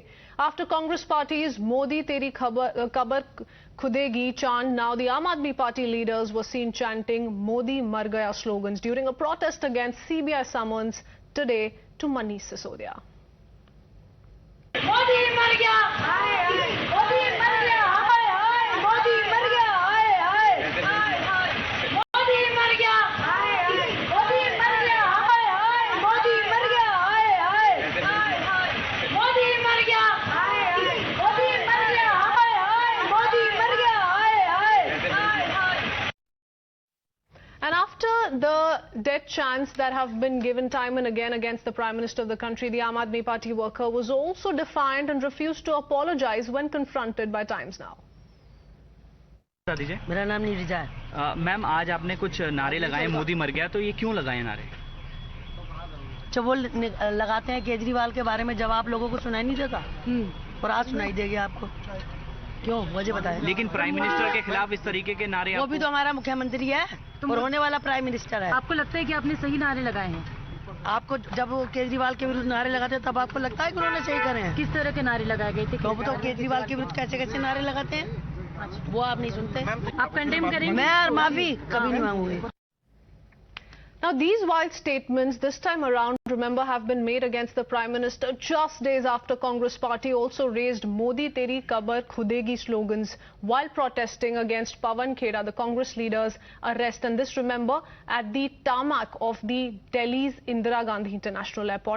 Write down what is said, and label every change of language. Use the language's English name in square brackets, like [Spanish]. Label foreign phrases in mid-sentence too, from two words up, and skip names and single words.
[English] After Congress party's [Hindi] मोदी तेरी कब्र खुदेगी [English] chant, now the Aam Aadmi Party leaders were seen chanting [Hindi] मोदी मर गया [English] slogans during a protest against CBI summons today to Manish Sisodia. [Hindi] मोदी मर गया, मोदी मर गया, मोदी मर गया, मोदी मर गया, मोदी मर गया, मोदी मर गया, मोदी मर गया, मोदी मर गया, मोदी मर गया. [English] And after the death chants that have been given time and again against the Prime Minister of the country, the Aam Aadmi Party worker was also defiant and refused to apologize when confronted by Times Now. [Hindi] मेरा नाम नीरजा है। मैम, आज आपने कुछ नारे लगाए, मोदी मर गया, तो ये क्यों लगाए नारे? जब वो लगाते हैं केजरीवाल के बारे में, जब आप लोगों को सुनाई नहीं देता और आज सुनाई देगी आपको, क्यों वजह बताएं। लेकिन [English] prime minister [Hindi] के खिलाफ इस तरीके के नारे, वो भी तो हमारा मुख्यमंत्री है और होने वाला [English] prime minister [Hindi] है। आपको लगता है कि आपने सही नारे लगाए हैं? आपको जब वो केजरीवाल के विरुद्ध नारे लगाते हैं तब आपको लगता है कि उन्होंने सही करे हैं? किस तरह के नारे लगाए गए थे? तो केजरीवाल के विरुद्ध कैसे कैसे नारे लगाते हैं वो आप नहीं सुनते। आप कंडेम करेंगे? मैं माफी कभी नहीं मांगूंगी। [English] Now, these wild statements this time around, remember, have been made against the Prime Minister just days after Congress party also raised [Hindi] मोदी तेरी कब्र खुदेगी [English] slogans while protesting against Pawan Khera, the Congress leader's arrest. And this, remember, at the tarmac of the Delhi's Indira Gandhi International Airport.